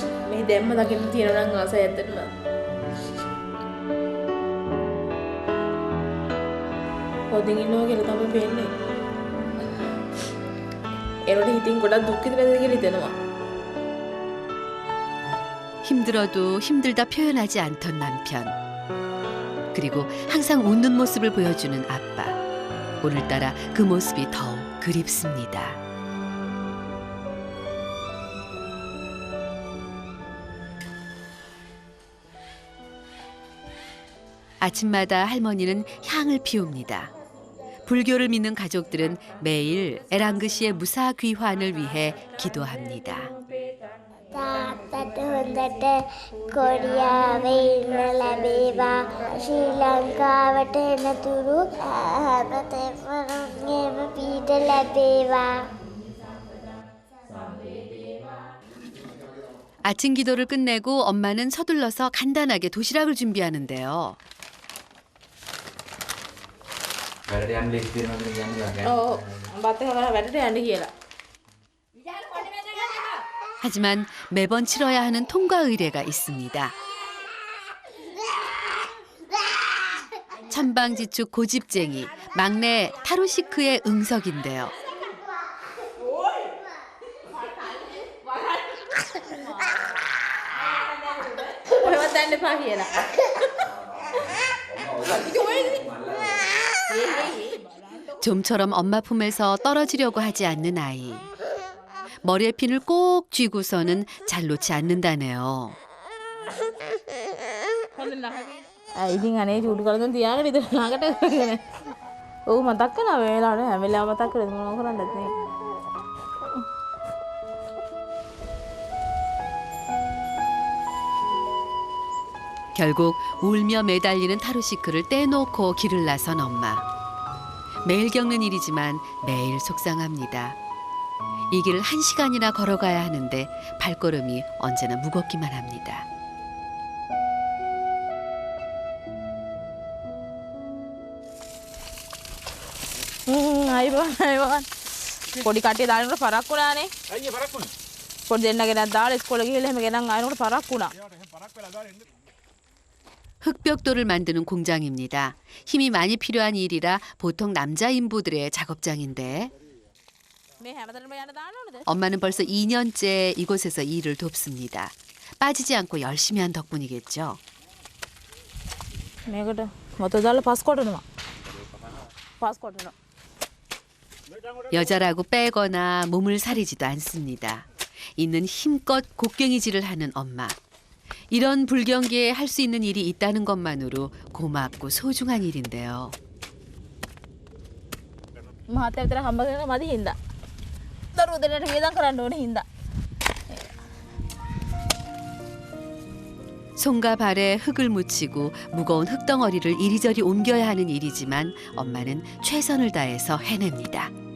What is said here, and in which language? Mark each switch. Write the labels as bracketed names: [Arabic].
[Sinhala] මේ දැම්ම දකින්න තියෙනවා නම් ආසයි ඇත්තටම. හොඳින් ඉන්නවා කියලා තමයි පේන්නේ. ඒනොට හිතින් ගොඩක් දුක් විඳිනද කියලා හිතෙනවා. [Korean] 힘들어도 힘들다 표현하지 않던 남편. 그리고 항상 웃는 모습을 보여주는 아빠. 오늘따라 그 모습이 더욱 그립습니다. 아침마다 할머니는 향을 피웁니다. 불교를 믿는 가족들은 매일 에랑그 씨의 무사 귀환을 위해 기도합니다. [Sinhala] තාත්තට හොඳට කොරියාවේ ඉන්න ලැබේවා. ශ්‍රී ලංකාවට එනතුරු හැම තෙවරක්ගේම පීඩ ලැබේවා. [Korean] 아침 기도를 끝내고 엄마는 서둘러서 간단하게 도시락을 준비하는데요. [Sinhala] වැඩට යන්න ලේසි වෙනවද කියන්නේ. ඔව් බත් එක කරලා වැඩට යන්න කියලා. [Korean] 하지만 매번 치러야 하는 통과 의례가 있습니다. 천방지축 고집쟁이 막내 타루시크의 응석인데요. [Sinhala] ඔයවත් දැන් එපා කියලා. [Korean] 좀처럼 엄마 품에서 떨어지려고 하지 않는 아이. 머리에 핀을 꼭 쥐고서는 잘 놓지 않는다네요. [Sinhala] ඉතින් අනේ චූටි කරගෙන තියාගෙන ඉතින් ළඟට කරගෙන. ඔව් මතක් කරනවා මේ වෙලාවට හැම වෙලාවෙම මතක් කරේ මොනව කරන්නද නේ. [Korean] 결국 울며 매달리는 타루시크를 떼놓고 길을 나선 엄마. 매일 겪는 일이지만 매일 속상합니다. 이 길을 1시간이나 걸어가야 하는데 발걸음이 언제나 무겁기만 합니다. [Sinhala] අයිබෝන්. පොඩි කට්ටිය දානකොට පරක් වුණානේ. අයියේ පරක් වුණා. පොඩි දෙන්නගෙනක් දාලා ඉස්කෝලේ ගිහලා එහෙම ගෙනන් ආනකොට පරක් වුණා. පරක් වෙලා දාලා එන්න. [Korean] 흑벽돌을 만드는 공장입니다. 힘이 많이 필요한 일이라 보통 남자 인부들의 작업장인데 [Sinhala] මේ හැමතැනම යන්න දාන්න ඕනද? [Korean] 엄마는 벌써 2년째 이곳에서 일을 돕습니다. 빠지지 않고 열심히 한 덕분이겠죠. [Sinhala] මේකට මොත දාලා පස් කොටනවා. පස් කොටනවා. [Korean] 여자라고 빼거나 몸을 사리지도 않습니다. 있는 힘껏 곡괭이질을 하는 엄마. 이런 불경기에 할 수 있는 일이 있다는 것만으로 고맙고 소중한 일인데요. [Sinhala] මහත්තයා විතර හම්බ කරගෙන මදි හින්දා. දරුවෝ දෙන්නට වියදම් කරන්න ඕනේ හින්දා. [Korean] 손과 발에 흙을 묻히고 무거운 흙덩어리를 이리저리 옮겨야 하는 일이지만 엄마는 최선을 다해서 해냅니다.